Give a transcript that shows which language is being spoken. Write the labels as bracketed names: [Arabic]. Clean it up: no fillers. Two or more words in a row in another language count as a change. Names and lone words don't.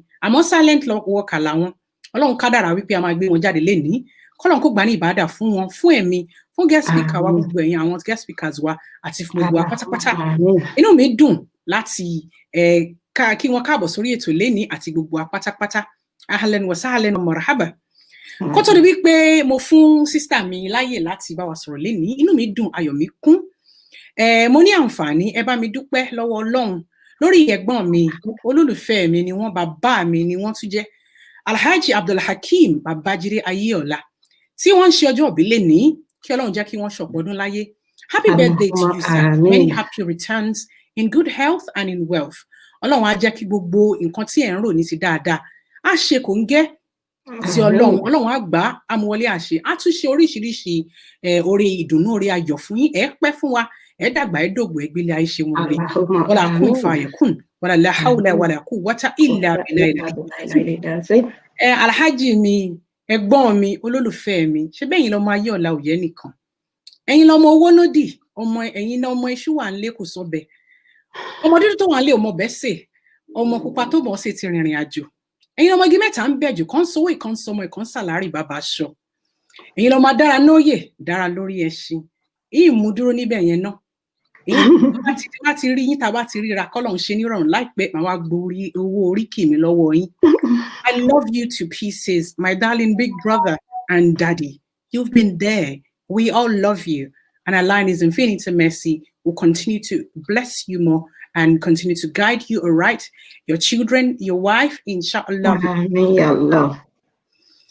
[Yoruba] Àmọ́ [English] silent worker [Yoruba] làwọn. Ọlọ́run kádàrá wípé a máa gbé wọn jáde lénìí. Kọ́lọ́run kó gbà ní ìbádà fún wọn, fún ẹ̀mí, fún [English] guest speaker [Yoruba] wa gbogbo ẹ̀yin àwọn [English] guest speakers [Yoruba] wa àti fún gbogbo apátápátá. Inú mi dùn láti kí wọ́n káàbọ̀ sórí ètò lénìí àti gbogbo apátápátá. [Arabic] أهلا وسهلا ومرحبا. [Yoruba] Kó tó di wípé mo fún sister mi láyè láti bá wa sọ̀rọ̀ lénìí, inú mi dùn, ayọ̀ mi kún. Mo ní àǹfààní, ẹ bá mi dúpẹ́ lọ́wọ́ Ọlọ́run lórí ẹ̀gbọ́n mi, olólùfẹ́ mi ni wọ́n, bàbá mi ni wọ́n tún jẹ́. Alhaji Abdul Hakim Babajide Ayeola tí wọ́n ń ṣe ọjọ́ ìbí lénìí, kí Ọlọ́run jẹ́ kí wọ́n ṣọ̀pọ̀ ọdún láyé. [English] Happy birthday to you, sir. Many happy returns in good health and in wealth. [Yoruba] Ọlọ́run á jẹ́ kí gbogbo nǹkan tí ẹ̀ ń rò ní ti dáadáa á ṣe kò ń gẹ́ sí Ọlọ́run á gbà á mú wọlé àṣẹ, á tún ṣe oríṣiríṣi oore ìdùnnú, oore ayọ̀ fún yín, ẹ pẹ́ fún wa, ẹ dàgbà, ẹ dògbò, ẹ gbélé ayé ṣe wọn rí. [Arabic] ولا كن فيكون، ولا لا حول ولا قوة إلا بالله. [Yoruba] Alhaji mi, ẹ̀gbọ́n mi, olólùfẹ́ mi, ṣé bẹ́yìn lọ́mọ Ayeola ò yẹ nìkan. Ẹ̀yin lọ́mọ owó lódì, ẹ̀yin lọ́mọ iṣu wà nílé kò sọ́bẹ̀. Ọmọ dúdú tó wà nílé ò mọ bẹ́ẹ̀ sè, ọmọ pupa tó mọ̀ ṣe ti rìnrìn àjò. Ẹ̀yin lọ́mọ igi mẹ́ta ń bẹ̀jù, kan sówó ìkan sọmọ ìkan sàlárì bàbá aṣọ. Ẹ̀yin lọ́mọ dára nóyè, dára lórí ẹṣin. Yìí mú dúró níbẹ̀ yẹn náà. Èyí bá ti rí yín, tá bá ti ríra, kọ́lọ́run ṣe nírọ̀rùn láìpẹ́ màá wá gborí owó oríkì mi lọ́wọ́ yín. [English] I love you to pieces, my darling big brother and daddy. You've been there. We all love you. And Allah in His infinite mercy will continue to bless you more and continue to guide you aright, your children, your wife, inshallah.